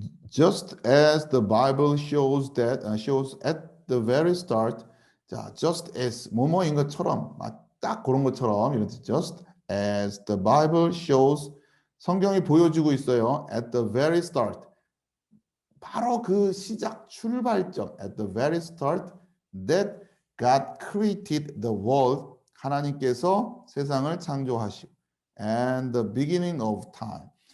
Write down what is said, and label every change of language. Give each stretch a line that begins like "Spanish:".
English: Just as the Bible shows at the very start.
Korean: 자,
English: just as
Korean: 뭐뭐인 것처럼 딱 그런 것처럼 이런
English: just as the Bible shows
Korean: 성경이 보여주고 있어요.
English: At the very start.
Korean: 바로 그 시작 출발점
English: at the very start that God created the world.
Korean: 하나님께서 세상을 창조하시고
English: and the beginning of time.